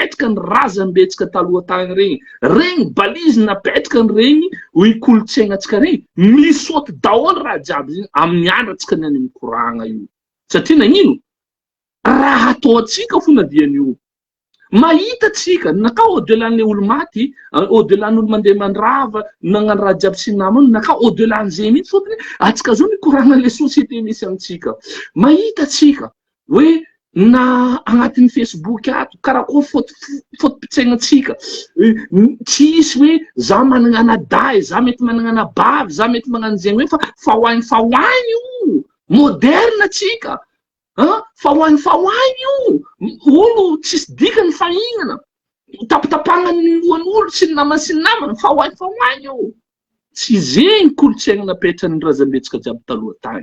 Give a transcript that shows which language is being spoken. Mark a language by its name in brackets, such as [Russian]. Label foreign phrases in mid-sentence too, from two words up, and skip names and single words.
[Malagasy] ny razambetsika taloha tagny regny balizy napetraka ny regny hoe kolotsaignatsika regny misaoty daholo raha jiaby zegny amin'ny andratsika ny any amin'ny koragna io satria nagnino raha ataotsika fo nadian'io mahita tsika naka [French] au delà [Malagasy] ny olo maty [French] au delà [Malagasy] ny olo mandeha mandrava nagnano raha jiaby sy namany naka [French] au delà [Malagasy] n'izay mihitsy fotony atsika zao mikoragna le société misy amitsika mahita tsika hoe na agnatin'ny Facebook ato karakory foto-pitsaignatsika tsisy hoe za managna anaday za mety managna anabavy za mety magnano zegny hoe fa hoagny io moderne atsika fahoagny io olo tsisy dikany fahignana tapatapagna ny lohan'olo sy ny namana fahoagny io tsy zegny kolotsaina napetran'ny razambetsika jiaby taloha tany.